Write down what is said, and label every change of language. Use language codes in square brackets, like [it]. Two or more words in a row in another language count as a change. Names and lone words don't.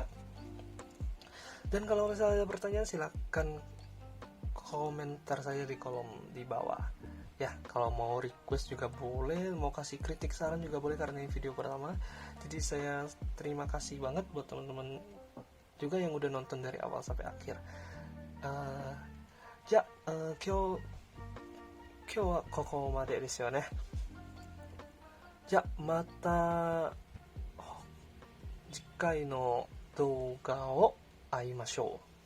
[id] Dan kalau misalnya ada pertanyaan, silahkan komentar saya di kolom di bawah ya. Kalau mau request juga boleh, mau kasih kritik saran juga boleh, karena ini video pertama. Jadi saya terima kasih banget buat teman-teman juga yang udah nonton dari awal sampai akhir. [ja] Kyo 今日はここまでですよね。じゃあまた次回の動画を会いましょう。